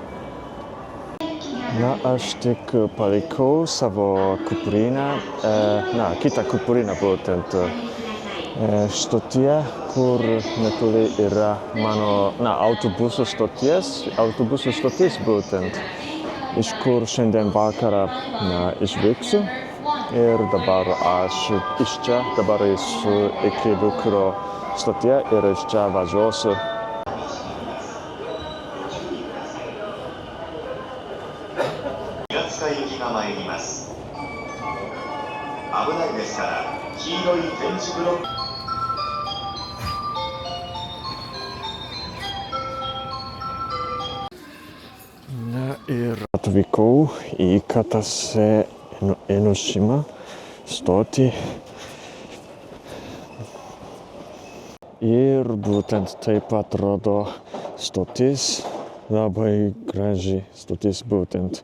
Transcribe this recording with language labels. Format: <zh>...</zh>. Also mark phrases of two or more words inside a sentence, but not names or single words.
<lt>Na, aš tik palikau savo kuprinę, kitą kuprinę būtent stotyje, kur netoli yra mano, autobusų stotis būtent, iš kur šiandien vakarą, išvyksiu. Ir dabar aš iš čia dabar esu iki Bukuro stotyje ir iš čia važiuosiu.</lt> <ja>平塚行きが参ります。危ないですから黄色い点字ブロック。</ja> <lt>Na ir atvykau į Katase Enoshima stotį. Ir būtent taip atrodo stotis, labai graži stotis būtent.</lt>